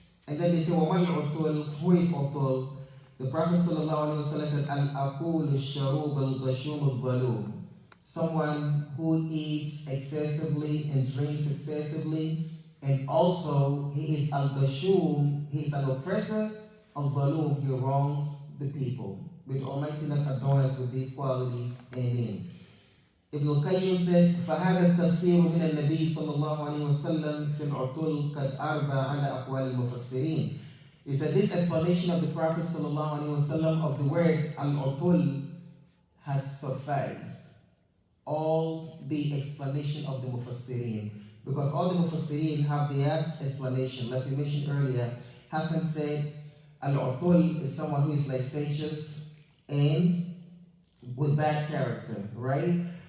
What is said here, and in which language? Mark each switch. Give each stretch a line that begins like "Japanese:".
English: And then they say, Wamal Utul, who is Utul? The Prophet said,
Arabic: Al-Aqul al-Sharub al-Ghashum al-Dhalum,
English: someone who eats excessively and drinks excessively, and also he is al-Ghashum, he is an oppressor, al-Dhalum, he wrongs the people. May the Almighty not adorn us with these qualities. Amen. Ibn al-Qayyim said,
Arabic: فَهَذَا التَّفْسِيرُ مِنَ النَّبِيِّ صلى الله عليه وسلم في العطل قد أربى على أقوال المفسرين.
English: Is that this explanation of the Prophet sallallahu alaihi wasallam of the word al-utul has sufficed all the explanation of the mufassirin, because all the mufassirin have their explanation. Like we mentioned earlier, Hassan said al-utul is someone who is licentious and with bad character, right?